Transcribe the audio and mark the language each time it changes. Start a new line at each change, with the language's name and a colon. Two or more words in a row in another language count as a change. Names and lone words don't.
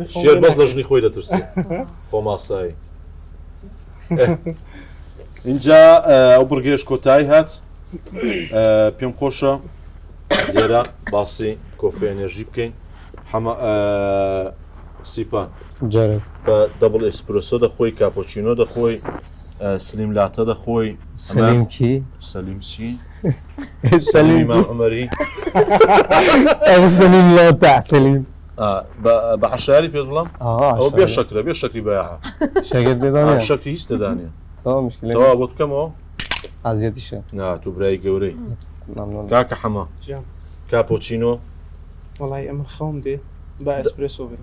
Central Kurdish: شێر بەس لە ژنی خۆی دەترسێ خۆم ئاسایی اینجا ئەو بڕگەیەش کۆتایی هات پێم خۆشە لێرە باسی کۆفی ئەنێرژی بکەین سیپان بە دەبڵ ئێسپرسۆ دەخۆی کاپۆچینۆ دەخۆی سلیم لاتە دەخۆی سلیم کی؟ سەلیم چی؟ سلیم عمەری سلیم لاتە سلیم بە عەشاری پێت بڵام ئەو بێ شەکرە بێ شەکری بەیاعە شەکر دەدانێ شەکری هیچ دەدانێ تەوا مشکلە تەوا بۆ بکەمەوە ئازیەتیشە تو برای گەورەی مەمنون کاکە حەمە کاپۆچینۆ وڵی ئەمن خەوم دێ با ئەسپرسۆ بێ